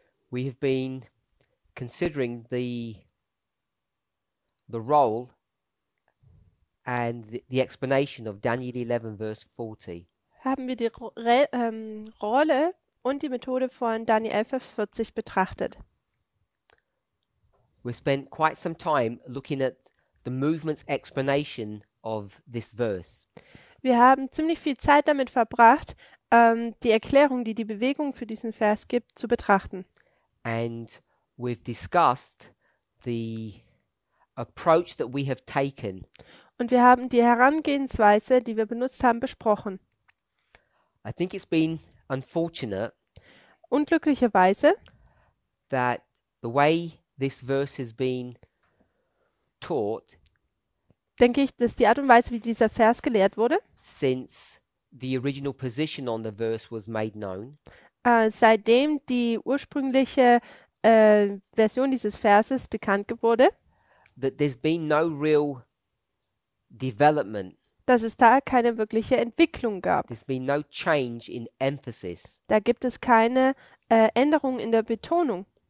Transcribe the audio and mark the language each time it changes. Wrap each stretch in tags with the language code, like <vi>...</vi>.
<en>we have been considering the role and the explanation of Daniel 11 verse 40.</en> <de>haben wir die Rolle und die Methode von Daniel 11, Vers 40 betrachtet.</de> <en>We've spent quite some time looking at the movement's explanation of this verse.</en> <de>Wir haben ziemlich viel Zeit damit verbracht, die Erklärung, die die Bewegung für diesen Vers gibt, zu betrachten.</de> <en>And we've discussed the approach that we have taken.</en> <de>Und wir haben die Herangehensweise, die wir benutzt haben, besprochen.</de> <en>I think it's been unfortunate</en> <de>Unglücklicherweise,</de> <en>that the way this verse has been taught</en> <de>denke ich, dass die Art und Weise, wie dieser Vers gelehrt wurde,</de> <en>since the original position on the verse was made known,</en> <de>seitdem die ursprüngliche Version dieses Verses bekannt wurde,</de> <en>that there's been no real development.</en> <de>dass es da keine wirkliche Entwicklung gab.</de> <en>There's been no change in emphasis.</en> <de>Da gibt es keine Änderung in der Betonung.</de>